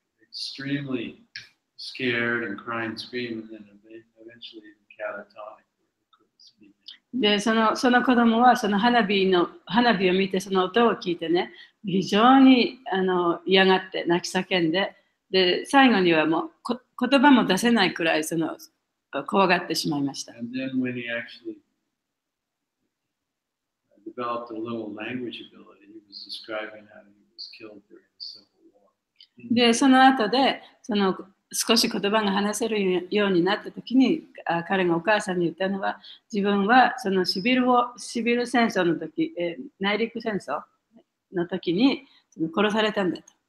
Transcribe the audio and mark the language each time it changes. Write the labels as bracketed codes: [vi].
[en] Extremely scared and crying, screaming, and then eventually catatonic. [ja] で、その子供はその花火を見てその音を聞いてね、非常に嫌がって泣き叫んで、で、最後にはもう言葉も出せないくらいその怖がってしまいました。 [en] And then when he actually developed a little language ability, he was describing how he was killed during the Civil War. [ja] で、その後で少し言葉が話せるようになったときに、彼がお母さんに言ったのは、自分はそのシビル戦争の時、内陸戦争の時に殺されたんだと。